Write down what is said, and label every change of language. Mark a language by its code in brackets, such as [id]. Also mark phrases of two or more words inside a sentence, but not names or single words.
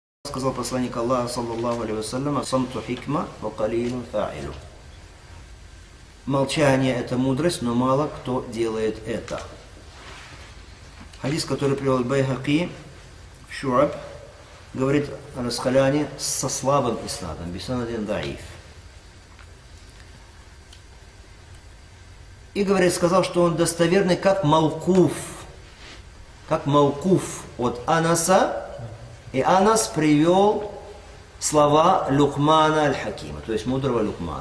[ru] Сказал посланник Аллаха, [ar] صلى الله عليه وسلم, «الصمت حكمة وقليل فاعله». [ru] Молчание – это мудрость, но мало кто делает это. Хадис, который привел Байхаки в Шуаб, говорит о Расхаляне со слабым иснадом, [ar] بسند ضعيف. [ru] И говорит, сказал, что он достоверный, как маукуф от Анаса, и Анас привел слова Лукмана аль-Хакима, то есть мудрого Лукмана.